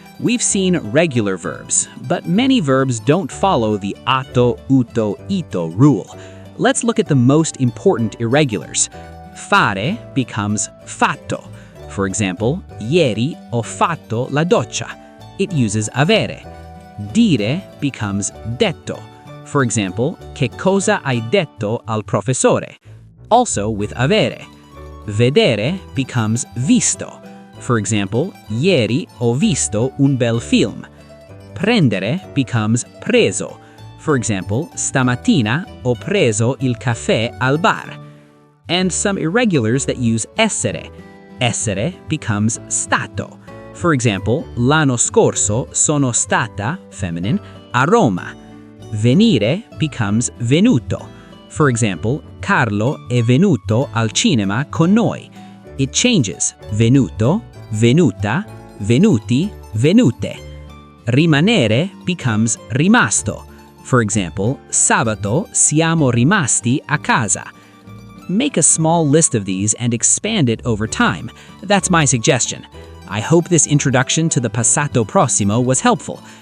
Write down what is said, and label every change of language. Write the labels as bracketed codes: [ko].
[en] We've seen regular verbs, but many verbs don't follow the atto, uto, ito rule. Let's look at the most important irregulars. [it] Fare becomes fatto. [en] For example, [it] ieri ho fatto la doccia. [en] It uses [it] avere. Dire becomes detto. [en] For example, [it] che cosa hai detto al professore? [en] Also with avere. Vedere becomes visto. For example, [it] ieri ho visto un bel film. Prendere becomes preso. [en] For example, [it] stamattina ho preso il caffè al bar. [en] And some irregulars that use essere. Essere becomes stato. For example, [it] l'anno scorso sono stata, feminine, a Roma. Venire becomes venuto. [en] For example, [it] Carlo è venuto al cinema con noi. [en] It changes. [it] Venuto, venuta, venuti, venute. Rimanere becomes rimasto. [en] For example, [it] sabato siamo rimasti a casa. [en] Make a small list of these and expand it over time. That's my suggestion. I hope this introduction to the Passato Prossimo was helpful.